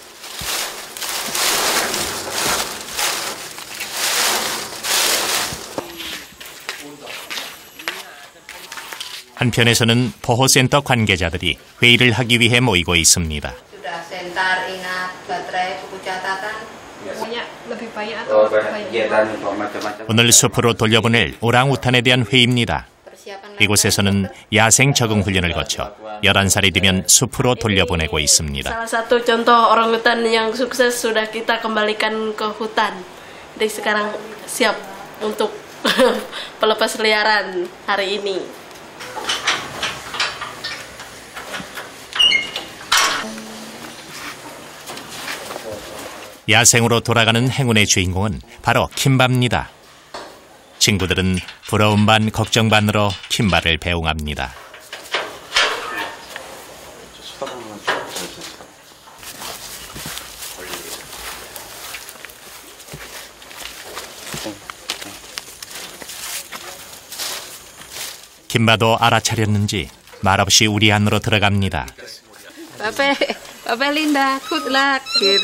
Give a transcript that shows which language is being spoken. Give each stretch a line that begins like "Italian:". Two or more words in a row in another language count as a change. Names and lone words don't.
Korean: 한편에서는 보호센터 관계자들이 회의를 하기 위해 모이고 있습니다. 오늘 숲으로 돌려보낼 오랑우탄에 대한 회의입니다. 이곳에서는 야생 적응 훈련을 거쳐 11살이 되면 숲으로 돌려보내고 있습니다.
Indonesian: Salah satu contoh orangutan yang sukses sudah kita kembalikan ke hutan. Jadi sekarang siap untuk pelepas liaran hari ini.
Korean: 야생으로 돌아가는 행운의 주인공은 바로 킴바입니다. 친구들은 부러움 반 걱정 반으로 킴바를 배웅합니다. 킴바도 알아차렸는지 말없이 우리 안으로 들어갑니다.
Indonesian: Bapak Linda,
English: good luck
Indonesian: gitu.